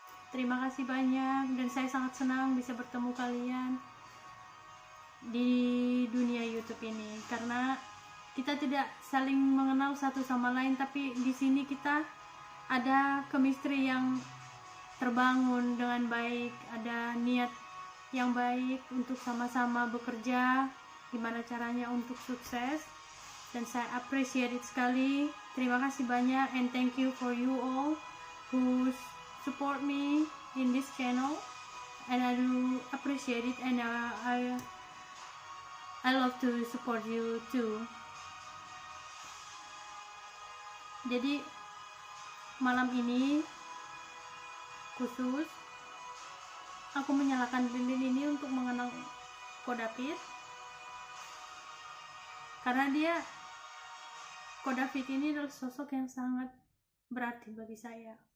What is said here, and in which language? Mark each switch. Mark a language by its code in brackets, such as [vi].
[id] Terima kasih banyak, dan saya sangat senang bisa bertemu kalian di dunia YouTube ini, karena kita tidak saling mengenal satu sama lain, tapi di sini kita ada chemistry yang terbangun dengan baik, ada niat yang baik untuk sama-sama bekerja gimana caranya untuk sukses. Dan saya [en] appreciate it [id] sekali. Terima kasih banyak, [en] and thank you for you all who support me in this channel, and I do appreciate it, and I love to support you too. [id] Jadi malam ini khusus aku menyalakan lilin ini untuk mengenang Ko David, karena Ko David ini adalah sosok yang sangat berarti bagi saya.